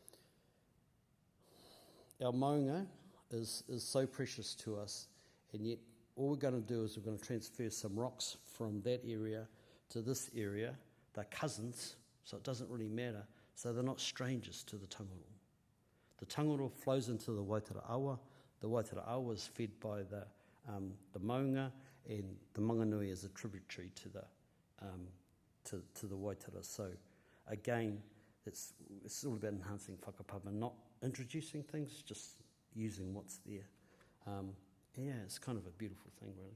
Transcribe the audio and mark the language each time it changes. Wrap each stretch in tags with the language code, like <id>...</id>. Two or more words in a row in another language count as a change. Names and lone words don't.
<en>Our maunga is so precious to us, and yet all we're going to do is we're going to transfer some rocks from that area to this area. They're cousins, so it doesn't really matter. So they're not strangers to the tangaro. The tangaro flows into the Waitara awa. The Waitara awa is fed by the maunga, and the Manganui is a tributary to the Waitara. So again, it's all about enhancing whakapapa, not introducing things, just using what's there. Yeah, it's kind of a beautiful thing, really.</en>